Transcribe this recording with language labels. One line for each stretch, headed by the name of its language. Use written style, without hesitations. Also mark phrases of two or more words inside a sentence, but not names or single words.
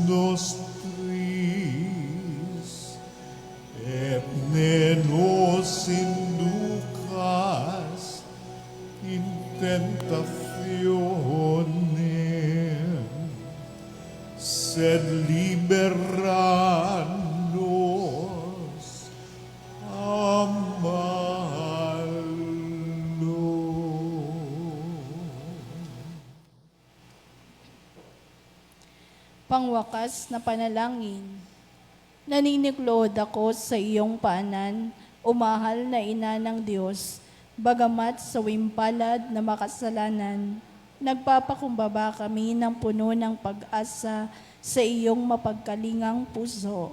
Latin: nostris, et ne nos inducas in tentationem, sed libera nos a
Filipino: Pangwakas na panalangin. Naniniklod ako sa iyong paanan, o mahal na ina ng Diyos, bagamat sa wimpalad na makasalanan, nagpapakumbaba kami ng puno ng pag-asa sa iyong mapagkalingang puso.